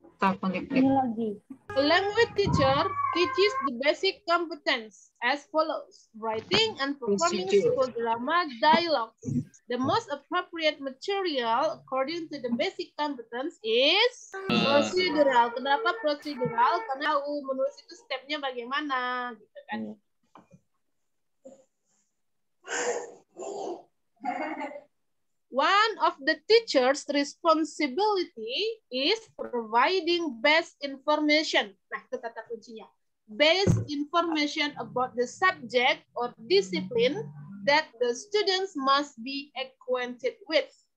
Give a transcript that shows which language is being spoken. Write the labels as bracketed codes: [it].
[en] A language teacher teaches the basic competence as follows: writing and performing psychodrama dialogues. The most appropriate material according to the basic competence is procedural. [id] Kenapa procedural? Karena menulis itu stepnya bagaimana, gitu kan? [en] One of the teacher's responsibility is providing best information. [id] Nah, itu kata kuncinya. [en] Best information about the subject or discipline that the students must be acquainted with.